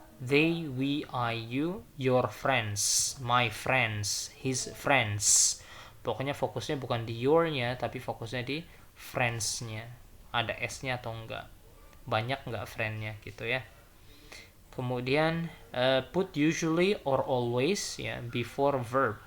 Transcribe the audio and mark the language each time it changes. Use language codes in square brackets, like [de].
[en] They, we, I, you, your friends, my friends, his friends. [id] Pokoknya fokusnya bukan di your-nya, tapi fokusnya di friends-nya. Ada S-nya atau enggak, banyak enggak friend-nya gitu ya. [en] Kemudian put usually or always, ya, before verb.